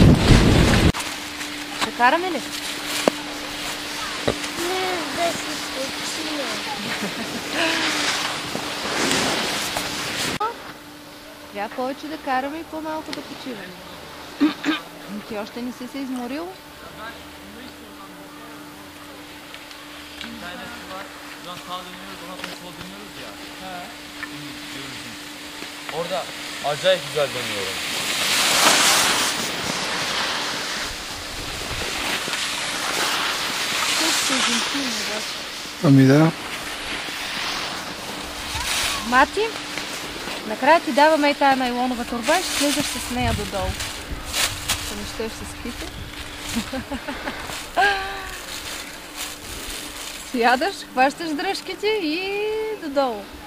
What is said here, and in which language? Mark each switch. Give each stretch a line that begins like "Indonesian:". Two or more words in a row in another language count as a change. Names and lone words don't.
Bulgarian: Ще караме ли? Не, да се случи. Трябва повече да караме и по-малко да почиваме. Ти още не си се изморил?
Turkish: Sağa dönüyoruz, ondan sonra sola dönüyoruz ya. Orada acayip güzel dönüyorum.
Bulgarian: Ами да. Мати, накрая ти даваме и тая найлонова торба и ще слизаш с нея додолу. Ако не щеш с ските. Сядаш, хващаш дръжките и додолу.